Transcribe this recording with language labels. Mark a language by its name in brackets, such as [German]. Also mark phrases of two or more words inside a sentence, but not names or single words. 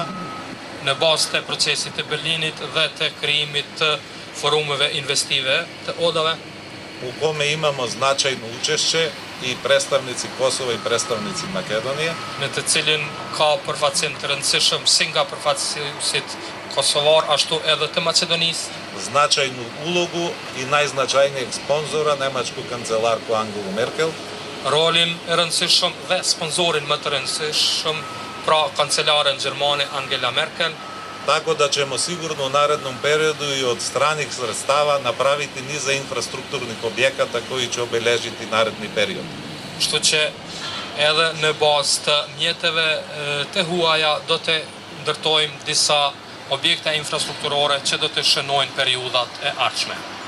[Albanian] Në bazë të procesit të Berlinit dhe të krijimit të forumeve investive të odave, [Serbian] u kome imamo značajno učešće i predstavnici Kosova i predstavnici Makedonije. [Albanian] Në të cilin ka përfaqësim të rëndësishëm si nga përfaqësuesit kosovar ashtu edhe të Maqedonisë. [Serbian] Značajnu ulogu i najznačajnijeg sponzora, nemačku kancelarku Angelu Merkel. [Albanian] Rolin e rëndësishëm dhe sponsorin më të rëndësishëm, pra kancelaren gjermane Angela Merkel. [Serbian] Tako da ćemo sigurno u narednom periodu i od stranih sredstava napraviti niza infrastrukturnih objekata koji će obeležiti naredni period. [Albanian] Kështu që edhe në bazë të mjeteve të huaja do të ndërtojmë disa objekte infrastrukturore që do të shënojnë periudhat e ardhshme.